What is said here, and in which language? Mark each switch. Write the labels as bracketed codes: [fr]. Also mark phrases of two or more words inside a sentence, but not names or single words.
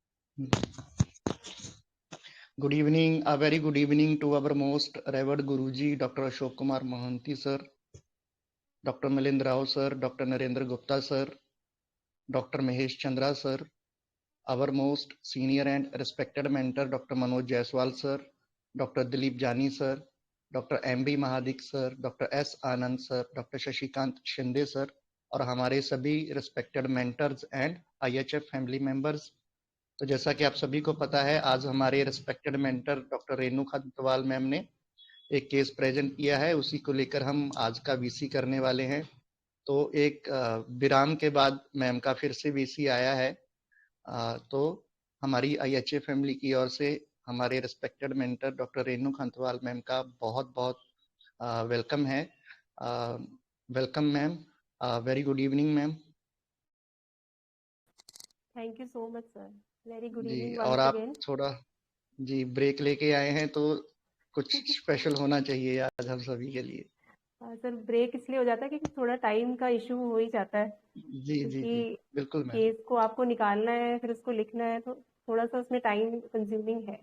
[en] Good evening, a very good evening to our most revered Guruji, Dr. Ashok Kumar Mohanty sir, Dr. Milind Rao sir, Dr. Narendra Gupta sir, Dr. Mahesh Chandra sir, our most senior and respected mentor, Dr. Manoj Jaiswal sir, Dr. Dilip Jani sir, Dr. M.B. Mahadik sir, Dr. S. Anand sir, Dr. Shashikant Shinde sir, [hi] और हमारे सभी [en] respected mentors and IHF family members. [hi] तो जैसा कि आप सभी को पता है, आज हमारे [en] respected mentor [hi] डॉक्टर रेणु खंतवाल मैम ने एक [en] case present [hi] किया है, उसी को लेकर हम आज का वीसी करने वाले हैं। तो एक विराम के बाद मैम का फिर से वीसी आया है। तो हमारी IHA फैमिली की ओर से हमारे [en] respected mentor [hi] डॉक्टर रेणु खंतवाल मैम का बहुत बहुत वेलकम है। [en] welcome ma'am, very good evening ma'am. thank you so much sir, very good [hi] जी, [en] इवनिंग [hi] और [en] वंस [hi] आप [en] अगेन। [hi] थोड़ा जी ब्रेक लेके आए हैं तो कुछ स्पेशल होना चाहिए आज हम सभी के लिए। सर ब्रेक इसलिए हो जाता है क्योंकि थोड़ा टाइम का इशू हो ही जाता है, जी जी जी, क्योंकि बिल्कुल मैम। केस को आपको निकालना है फिर उसको लिखना है, तो थोड़ा सा उसमें [en] time consuming [hi] है।